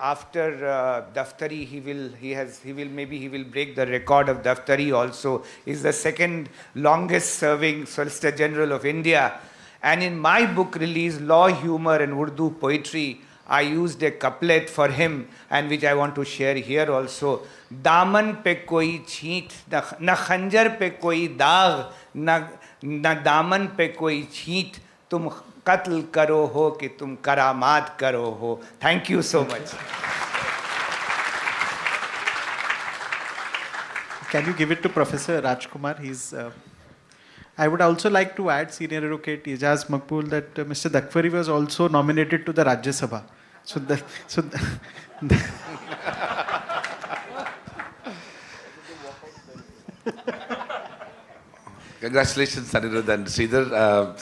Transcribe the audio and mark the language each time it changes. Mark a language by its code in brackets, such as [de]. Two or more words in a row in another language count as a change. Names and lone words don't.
[en] After Daftari, he will break the record of Daftari also. He's the 2nd longest serving Solicitor General of India. And in my book release, Law, Humor and Urdu Poetry, I used a couplet for him, and which I want to share here also. [ur] دامن پہ کوئی چھینٹ، نہ خنجر پہ کوئی داغ، نہ دامن پہ کوئی چھینٹ، تم قتل کرو ہو کہ تم کرامات کرو ہو. [en] Thank you so much. Can you give it to Professor Rajkumar? I would also like to add, Senior Advocate Ijaz Maqbool, that Mr. Dakfari was also nominated to the Rajya Sabha. Congratulations, Anirudh and Sridhar.